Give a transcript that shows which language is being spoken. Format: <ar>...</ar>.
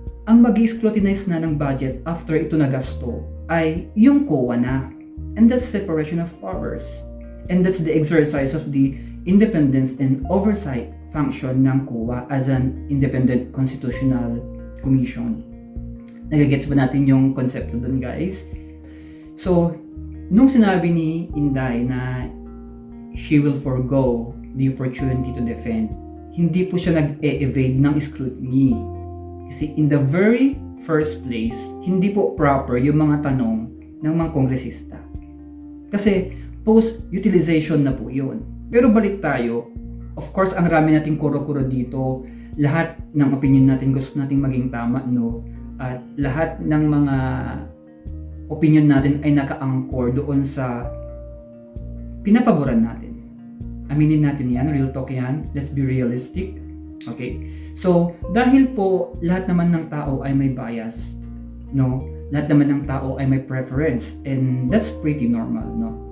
<tl>Ang mag-i-scrutinize na ng budget after ito nagasto ay yung COA na.</tl> <en>And that's separation of powers. And that's the exercise of the independence and oversight function ng COA as an independent constitutional commission.</en> <tl>Nagigets ba natin yung konsepto doon, guys? So, nung sinabi ni Inday na</tl> <en>she will forgo the opportunity to defend,</en> <tl>hindi po siya nag-evade ng scrutiny. Kasi in the very first place, hindi po proper yung mga tanong ng mga kongresista. Kasi post-utilization na po yun. Pero balik tayo, of course, ang rami nating kuro-kuro dito, lahat ng opinion natin gusto nating maging tama, no? at lahat ng mga opinion natin ay naka-anchor doon sa pinapaboran natin. Aminin natin yan, real talk yan,</tl> <en>let's be realistic.</en> <tl>Okay, so dahil po lahat naman ng tao ay may bias, no? Lahat naman ng tao ay may preference,</tl> <en>and that's pretty normal,</en> <tl>no?</tl>